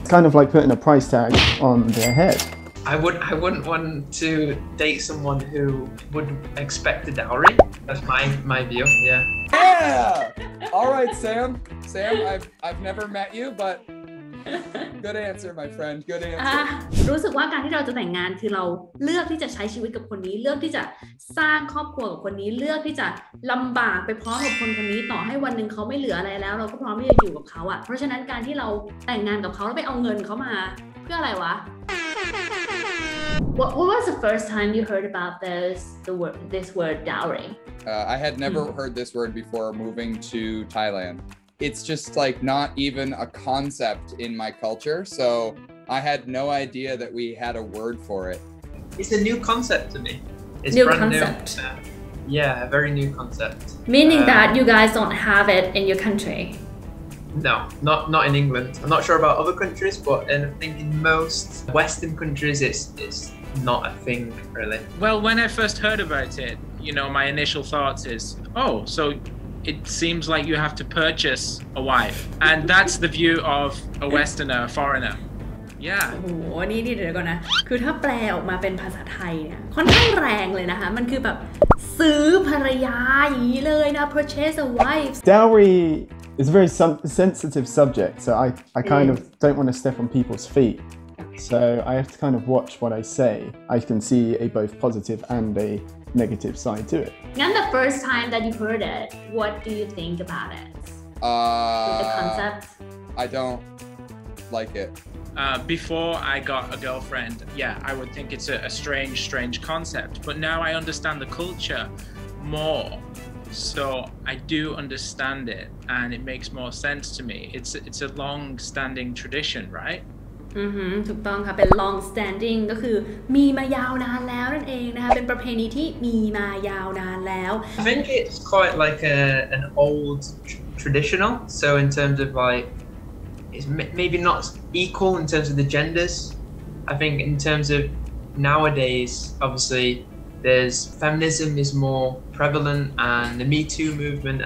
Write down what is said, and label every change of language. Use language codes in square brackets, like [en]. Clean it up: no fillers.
[en] It's kind of like putting a price tag on their head. I wouldn't want to date someone who would expect a dowry. That's my view. Yeah. All right, Sam. I've never met you, but good answer, my friend. Good answer. [th] รู้สึกว่าการที่เราจะแต่งงานคือเราเลือกที่จะใช้ชีวิตกับคนนี้เลือกที่จะสร้างครอบครัวกับคนนี้เลือกที่จะลำบากไปพร้อมกับคนนี้ต่อให้วันหนึ่งเขาไม่เหลืออะไรแล้วเราก็พร้อมที่จะอยู่กับเขาอ่ะเพราะฉะนั้นการที่เราแต่งงานกับเขาแล้วไปเอาเงินเขามาเพื่ออะไรวะ [en] What was the first time you heard about this word dowry? I had never heard this word before moving to Thailand. It's just like not even a concept in my culture, so I had no idea that we had a word for it. It's a new concept to me. It's New brand concept. New. Yeah, a very new concept. Meaning that you guys don't have it in your country. No, not in England. I'm not sure about other countries, but I think in most Western countries, it's not a thing really. Well, when I first heard about it, my initial thoughts is, oh, so it seems like you have to purchase a wife, and that's the view of a Westerner, a foreigner. Yeah. [th] โอ้โหนี่เดี๋ยวก่อนนะคือถ้าแปลออกมาเป็นภาษาไทยเนี่ยค่อนข้างแรงเลยนะคะมันคือแบบซื้อภรรยาอย่างนี้เลยนะ [en] purchase a wife. Dowry is a very sensitive subject, so I kind of don't want to step on people's feet. So I have to kind of watch what I say. I can see a both positive and a negative side to it. [th] งั้น [en] the first time that you heard it, what do you think about it? The concept? I don't like it. Before I got a girlfriend, I would think it's a strange concept. But now I understand the culture more. So I do understand it and it makes more sense to me. It's a long-standing tradition, right? [th] ถูกต้องค่ะเป็น [en] long standing [th] ก็คือมีมายาวนานแล้วนั่นเองนะคะเป็นประเพณีที่มีมายาวนานแล้ว [en] I think it's quite like an old traditional. So in terms of like, it's maybe not equal in terms of the genders. I think in terms of nowadays, obviously, there's feminism is more prevalent and the Me Too movement.